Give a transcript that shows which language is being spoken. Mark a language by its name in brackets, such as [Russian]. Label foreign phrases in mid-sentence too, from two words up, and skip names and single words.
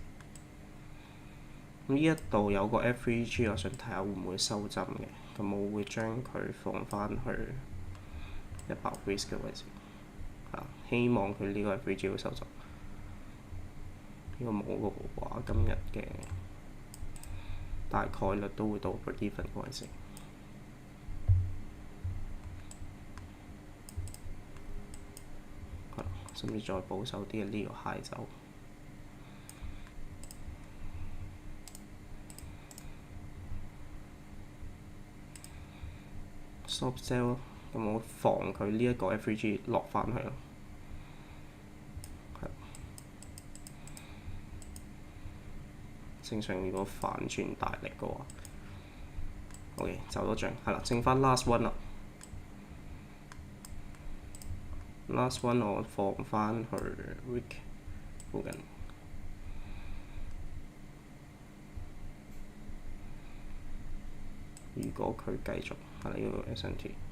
[Cantonese] 咁呢一度有個 FVG， 我想睇下會唔會收針嘅，咁我會將佢放翻去100 risk 嘅位置，希望佢呢個 FVG 會收針。如果冇嘅話，今日嘅大概率都會到 [English] break even [Cantonese] 嘅位置。甚至再保守啲嘅呢個 high 走。 [English] stop sell [Cantonese] 咯，咁我防佢呢一個 FVG 落翻去咯。正常如果反轉大力嘅話 ，OK 走多張，係啦，剩翻 [English] last one [Cantonese] 啦。 [English] last one [Cantonese] 我放翻去 week 附近。如果佢繼續係呢個 SMT，